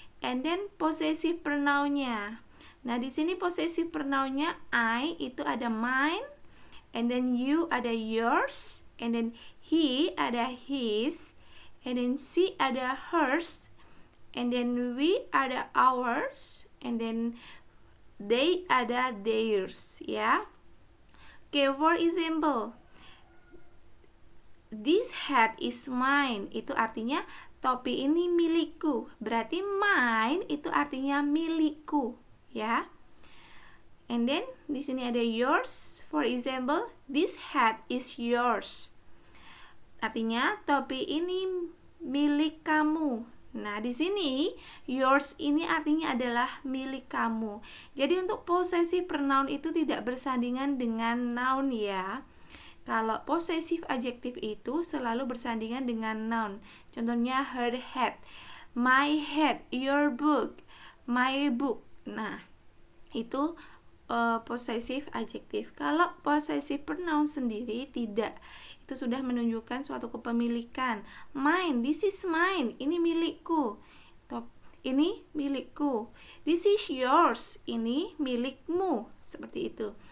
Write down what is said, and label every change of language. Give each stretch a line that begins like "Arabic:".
English: And then possessive pronounnya. Nah, di sini possessive pronounnya I itu ada mine, and then you ada yours, and then he ada his, and then she ada hers, and then we ada ours, and then they ada theirs ya. Okay, for example, this hat is mine.
Indonesian: Itu artinya topi ini milikku. Berarti mine itu artinya milikku, ya.
English: And then
Indonesian: di sini ada
English: yours. For example, this hat is yours.
Indonesian: Artinya topi ini milik kamu. Nah, di sini yours ini artinya adalah milik kamu. Jadi untuk possessive pronoun itu tidak bersandingan dengan noun ya. Kalau possessive adjective itu selalu bersandingan dengan noun.
English: Contohnya her hat, my hat, your book, my book.
Indonesian: Nah, itu possessive adjective. Kalau possessive pronoun sendiri tidak, itu sudah menunjukkan suatu kepemilikan.
English: Mine, this is mine,
Indonesian: ini milikku. Ini milikku.
English: This is yours,
Indonesian: ini milikmu. Seperti itu.